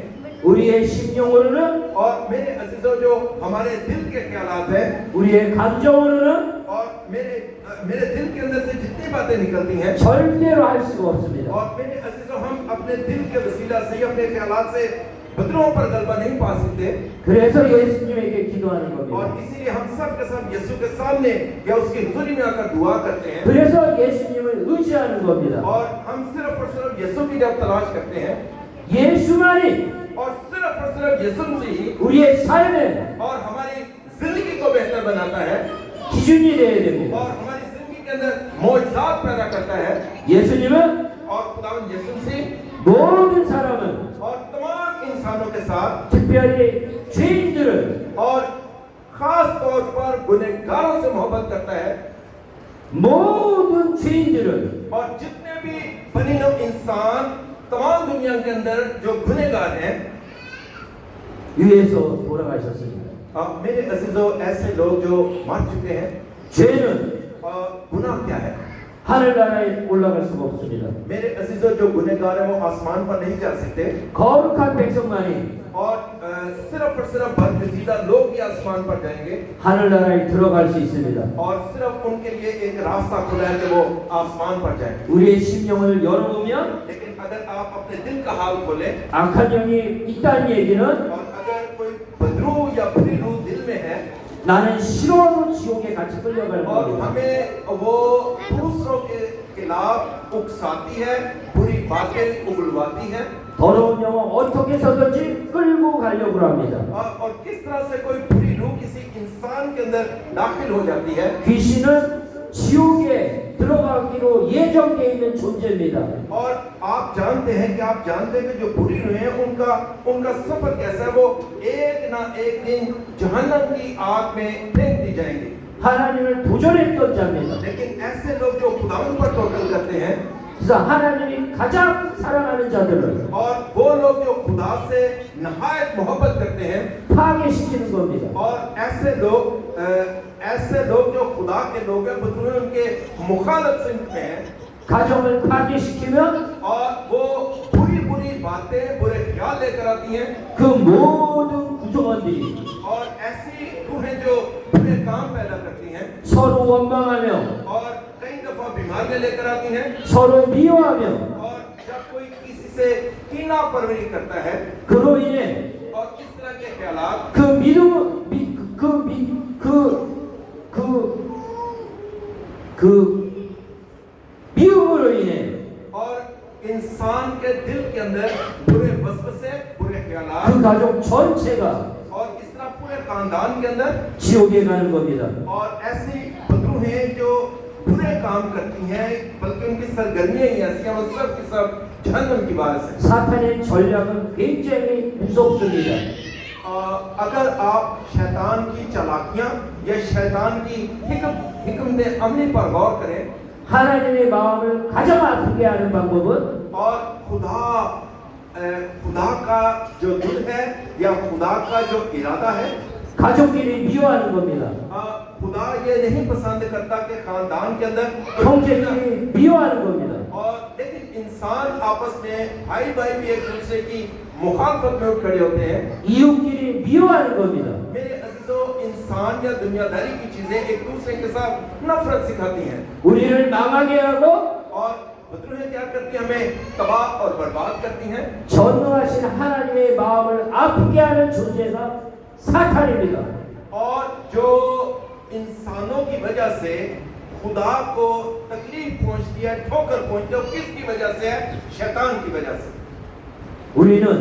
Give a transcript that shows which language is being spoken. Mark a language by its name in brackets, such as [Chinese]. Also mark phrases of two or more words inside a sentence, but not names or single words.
[Korean] 우리의 심령으로는 [Hindi] और मेरे अजीजों, जो हमारे दिल के ख्यालात हैं, [Korean] 우리의 감정으로는 [Hindi] और मेरे दिल के अंदर से जितनी बातें निकलती हैं, [Korean] 절대로 할 수가 없습니다. [Hindi] और मेरे अजीजों, हम अपने दिल के वसीला से, अपने ख्यालात से बदरूहों पर गलबा नहीं पा सकते। [Korean] 그래서 예수님에게 기도하는 겁니다. [Hindi] और इसीलिए हम सब के सब यीशु के सामने या उसकी हुजूरी में आकर दुआ करते हैं, [Korean] 그래서 예수님을 의지하는 겁니다. [Hindi] और हम सिर्फ और सिर्फ यीशु की जब तलाश करते हैं, [Korean] 예수만이 [Hindi] और सिर्फ यीशु से ही [Korean] 우리의 삶의 [Hindi] और हमारी जिंदगी को बेहतर बनाता है, [Korean] 기준이 되어야 됩니다. [Hindi] और हमारी जिंदगी के अंदर मौजज़ात पैदा करता है। [Korean] 예수님은 [Hindi] और खुदावंद यीशु से [Korean] 모든 사람은 [Hindi] और तमाम इंसानों के साथ, [Korean] 특별히 죄인들은 [Hindi] और खास तौर पर गुनहगारों से मोहब्बत करता है, [Korean] 모든 죄인들은 [Hindi] और जितने भी बनी नौ इंसान तमाम दुनिया के अंदर जो गुनहगार हैं, [Korean] 위에서 돌아가셨습니다. [Hindi] मेरे अजीजों, ऐसे लोग जो मर चुके हैं, [Korean] 죄는 [Hindi] गुनाह क्या है? [Korean] 하늘나라에 올라갈 수가 없습니다. [Hindi] मेरे अजीजों, जो गुनहगार हैं वो आसमान पर नहीं जा सकते, [Korean] 거룩한 백성만이 [Hindi] और सिर्फ और सिर्फ बदगजीदा लोग ही आसमान पर जाएंगे, [Korean] 하늘나라에 들어갈 수 있습니다. [Hindi] और सिर्फ उनके लिए एक रास्ता खुला है कि वो आसमान पर जाएं। [Korean] 우리의 심령을 열어보면 [Hindi] लेकिन अगर आप अपने दिल का हाल खोलें, [Korean] 악한 영이 있다는 얘기는 [Hindi] और अगर कोई बदरू या बुरी रूह दिल में है, [Korean] 나는 싫어도 지옥에 같이 끌려갈 [Hindi] और [Korean] 겁니다. [Hindi] हमें वो दूसरों के खिलाफ उकसाती है, बुरी बातें उगलवाती है, [Korean] 더러운 영은 어떻게 해서든지 끌고 가려고 합니다. [Hindi] और किस तरह से कोई बुरी रूह किसी इंसान के अंदर दाखिल हो जाती है। [Korean] 귀신은 지옥에 들어가기로 예정되어 있는 존재입니다. [Hindi] और आप जानते हैं कि आप जानते हैं कि जो बुरी रूहें हैं उनका सफर कैसा है, वो एक ना एक दिन जहन्नम की आग में फेंक दी जाएंगी। [Korean] 하나님을 도전했던 자입니다. [Hindi] लेकिन ऐसे लोग जो खुदावंद पर तवक्कुल करते हैं, [Korean] 그래서 하나님이 가장 사랑하는 자들을 [Hindi] और वो लोग जो खुदा से नहायत मोहब्बत करते हैं, [Korean] 파괴시키는 겁니다. [Hindi] और ऐसे लोग जो खुदा के लोग हैं बदलून उनके मुखालफ सिंह में हैं [Korean] 가정을 파괴시키면 [Hindi] और वो बुरी बुरी बातें बुरे ख्याल लेकर आती हैं [Korean] 그 모든 구성원들이 [Hindi] और ऐसी रूहें जो बुरे काम पैदा करती हैं [Korean] 서로 원망하며 [Hindi] और कई दफा बीमारियां लेकर आती हैं [Korean] 서로 미워하며 [Hindi] और जब कोई किसी से कीना परवरी करता है [Korean] 그로 인해 [Hindi] और इस तरह के ख्यालात [Korean] 그 미움으로 인해 [Hindi] और इंसान के दिल के अंदर बुरे वसवसे बुरे ख्यालात [Korean] 그 가족 전체가 [Hindi] और इस तरह पूरे खानदान के अंदर [Korean] 지옥에 가는 겁니다. [Hindi] और ऐसी बदरू हैं जो बुरे काम करती हैं बल्कि उनकी सरगर्मियां ही ऐसी हैं वो सब की सब जहन्नम की बात है [Korean] 사탄의 전략은 굉장히 무섭습니다. [Hindi] अगर आप शैतान की चालाकियां या शैतान की हिकमत अमली पर गौर करें [Korean] 하나님의 마음을 가장 아프게 하는 방법은 [Hindi] और खुदा का जो दिल है या खुदा का जो इरादा है [Korean] 가족끼리 미워하는 겁니다. [Hindi] खुदा ये नहीं पसंद करता कि खानदान के अंदर [Korean] 형제끼리 미워하는 겁니다. [Hindi] और लेकिन इंसान आपस में भाई भाई भी एक दूसरे की मुखालफत में उठ खड़े होते हैं [Korean] 이웃끼리 मि워하는 겁니다. [Hindi] मेरे अजीजों इंसान या दुनियादारी की चीजें एक दूसरे के साथ नफरत सिखाती हैं [Korean] 우리를 망하게 하고 [Hindi] और बदरूहें क्या करती हैं हमें तबाह और बर्बाद करती हैं [Korean] 전능하신 하나님의 마음을 아프게 하는 존재가 사탄입니다. [Hindi] और जो इंसानों की वजह से खुदा को तकलीफ पहुंचती है ठोकर पहुंचती है किसकी वजह से है शैतान की वजह से [Korean] 우리는